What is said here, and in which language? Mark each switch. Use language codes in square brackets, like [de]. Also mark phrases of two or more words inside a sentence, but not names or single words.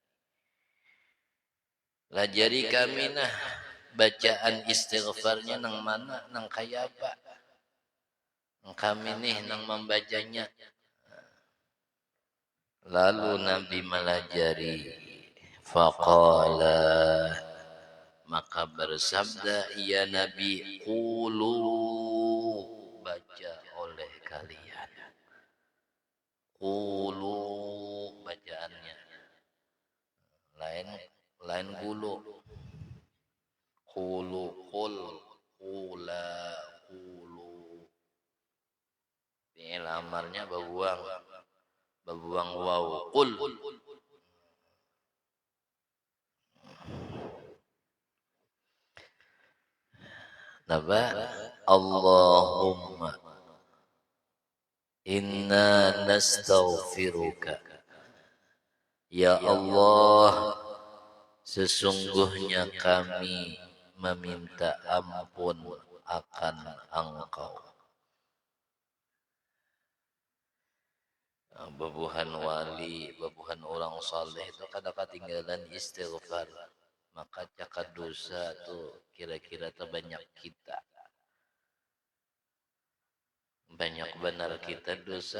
[bjn] Lajari kami nah bacaan istighfarnya nang mana, nang kaya apa, kami nih nang membacanya. Lalu Nabi melajari, faqala, maka bersabda ya Nabi, qulu, baca oleh kalian, qulu bacaannya, lain qulu, qulu, qul, qula, qulu. Fi'il amarnya babuang waw, qul. Napa? [ar] Allahumma inna nastaghfiruka, ya Allah, [bjn] sesungguhnya kami meminta ampun akan Engkau. Babuhan wali, babuhan orang saleh itu kadang ketinggalan istighfar, maka cakap dosa tuh kira-kira terbanyak kita, banyak benar kita dosa.